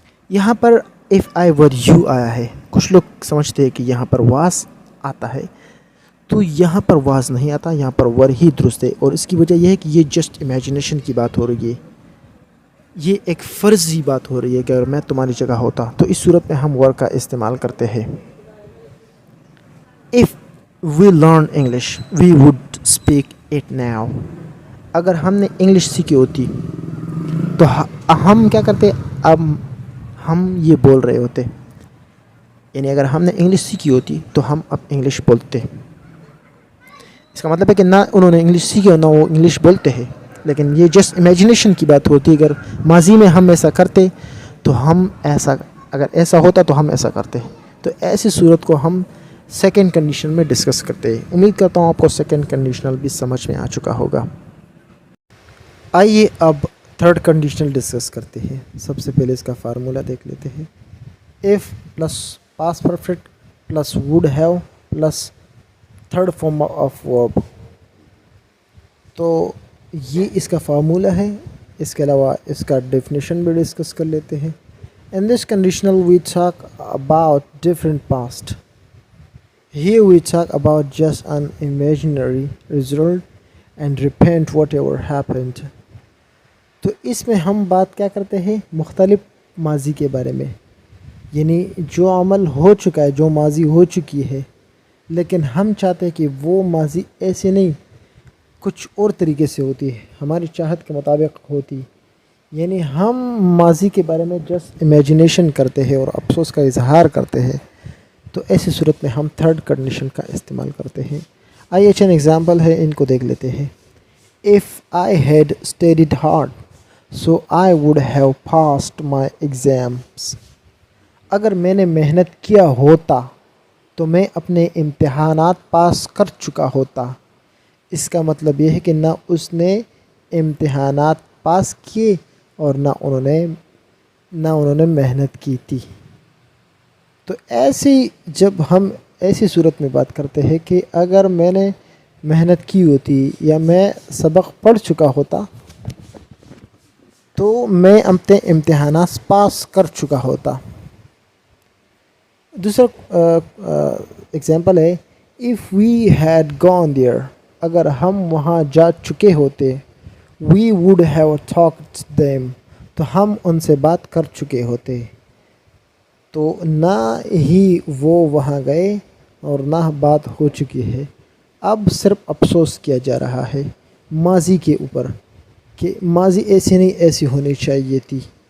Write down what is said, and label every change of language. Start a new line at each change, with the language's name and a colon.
Urdu: یہاں پر
English: if I were you
Urdu: آیا ہے. کچھ لوگ سمجھتے ہیں کہ یہاں پر was آتا ہے، تو یہاں پر was نہیں آتا، یہاں پر were ہی درست ہے. اور اس کی وجہ یہ ہے کہ یہ جسٹ امیجنیشن کی بات ہو رہی ہے، یہ ایک فرضی بات ہو رہی ہے کہ اگر میں تمہاری جگہ ہوتا تو اس صورت میں ہم were کا استعمال کرتے ہیں.
English: If we learn English we would speak it now.
Urdu: اگر ہم نے انگلش سیکھی ہوتی تو ہم کیا کرتے؟ اب ہم یہ بول رہے ہوتے. یعنی اگر ہم نے انگلش سیکھی ہوتی تو ہم اب انگلش بولتے. اس کا مطلب ہے کہ نہ انہوں نے انگلش سیکھی اور نہ وہ انگلش بولتے ہیں، لیکن یہ جسٹ امیجنیشن کی بات ہوتی. اگر ماضی میں ہم ایسا کرتے تو ہم ایسا، اگر ایسا ہوتا تو ہم ایسا کرتے. تو ایسی صورت کو ہم سیکنڈ کنڈیشن میں ڈسکس کرتے ہیں. امید کرتا ہوں آپ کو سیکنڈ کنڈیشنل بھی سمجھ میں آ چکا ہوگا. آئیے اب تھرڈ کنڈیشنل ڈسکس کرتے ہیں. سب سے پہلے اس کا فارمولا دیکھ لیتے ہیں. F plus pass perfect plus would have plus third form of verb. تو یہ اس کا فارمولا ہے. اس کے علاوہ اس کا ڈیفینیشن بھی ڈسکس کر لیتے ہیں.
English: In this conditional we talk about different past. Here we talk about just an imaginary result and repent whatever happened.
Urdu: تو اس میں ہم بات کیا کرتے ہیں؟ مختلف ماضی کے بارے میں. یعنی جو عمل ہو چکا ہے، جو ماضی ہو چکی ہے، لیکن ہم چاہتے ہیں کہ وہ ماضی ایسے نہیں، کچھ اور طریقے سے ہوتی ہے، ہماری چاہت کے مطابق ہوتی. یعنی ہم ماضی کے بارے میں جسٹ امیجنیشن کرتے ہیں اور افسوس کا اظہار کرتے ہیں. تو ایسی صورت میں ہم تھرڈ کنڈیشن کا استعمال کرتے ہیں. آئیے چند ایگزامپل ہے، ان کو دیکھ لیتے ہیں.
English: If I had studied hard, so I would have passed my exams.
Urdu: اگر میں نے محنت کیا ہوتا تو میں اپنے امتحانات پاس کر چکا ہوتا. اس کا مطلب یہ ہے کہ نہ اس نے امتحانات پاس کیے اور نہ انہوں نے محنت کی تھی. تو ایسی جب ہم ایسی صورت میں بات کرتے ہیں کہ اگر میں نے محنت کی ہوتی یا میں سبق پڑھ چکا ہوتا تو میں اپنے امتحانات پاس کر چکا ہوتا. دوسرا ایگزامپل ہے
English: if we had gone there.
Urdu: اگر ہم وہاں جا چکے ہوتے
English: we would have talked to them.
Urdu: تو ہم ان سے بات کر چکے ہوتے. تو نہ ہی وہ وہاں گئے اور نہ بات ہو چکی ہے. اب صرف افسوس کیا جا رہا ہے ماضی کے اوپر کہ ماضی ایسی نہیں، ایسی ہونی چاہیے تھی.